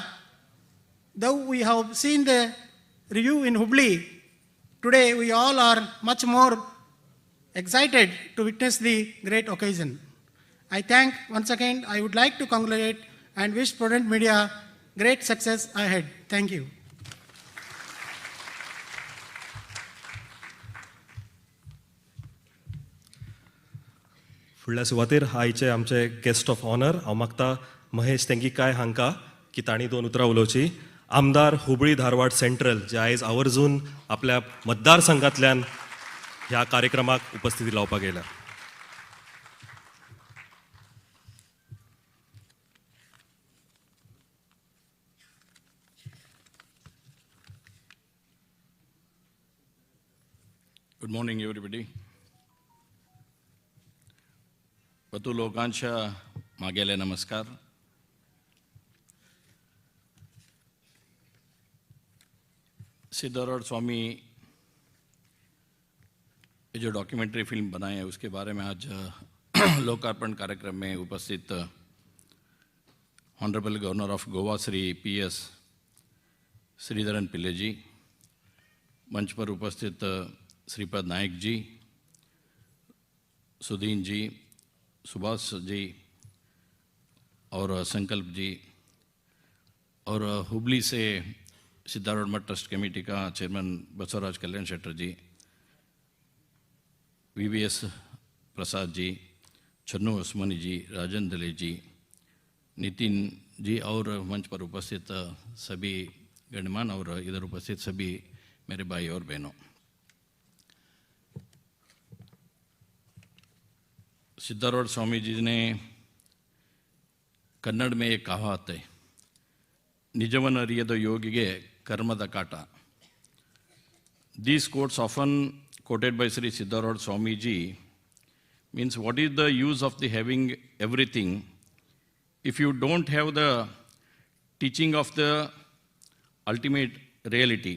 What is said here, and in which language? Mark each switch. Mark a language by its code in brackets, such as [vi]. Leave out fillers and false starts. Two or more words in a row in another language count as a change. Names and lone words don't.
[en] Though we have seen the review in Hubli, today we all are much more excited to witness the great occasion. I thank once again, I would like to congratulate and wish Prudent Media great success ahead. Thank you. [kok] फुडल्या सुवातेर आयचे आमचे [en] guest of honour [kok] हांव मागता महेश तेंगीकाय हांकां की तांणी 2 उतरां उलोवची. आमदार हुबळी धारवाड सेंट्रल जे आयज आवर्जून आपल्या मतदारसंघांतल्यान ह्या कार्यक्रमाक उपस्थिती लावपाक येयल्या. [en] Good morning, everybody. [kok] वतू लोकांच्या मागेले नमस्कार. [hi] सिद्धारूढ़ स्वामी ये जो डॉक्यूमेंट्री फिल्म बनाए हैं उसके बारे में आज लोकार्पण कार्यक्रम में उपस्थित [en] Honourable Governor of Goa [hi] श्री PS श्रीधरन पिल्ले जी, मंच पर उपस्थित श्रीपद नायक जी, सुदीन जी, सुभाष जी और संकल्प जी, और हुबली से सिद्धारूढ़ मठ ट्रस्ट कमेटी का चेयरमैन बसवराज कल्याण शेट्टर जी, VVS प्रसाद जी, छन्नू उस्मानी जी, राजन दले जी, नितिन जी और मंच पर उपस्थित सभी गणमान्य और इधर उपस्थित सभी मेरे भाई और बहनों. सिद्धारूढ़ स्वामी जी ने कन्नड़ में एक कहावत है, [kn] ನಿಜವನ್ ಅರಿಯದ ಯೋಗಿಗೆ ಕರ್ಮದ ಕಾಟ. [en] These quotes often quoted by Sri Siddhartha Swami ji means what is the use of the having everything if you don't have the teaching of the ultimate reality.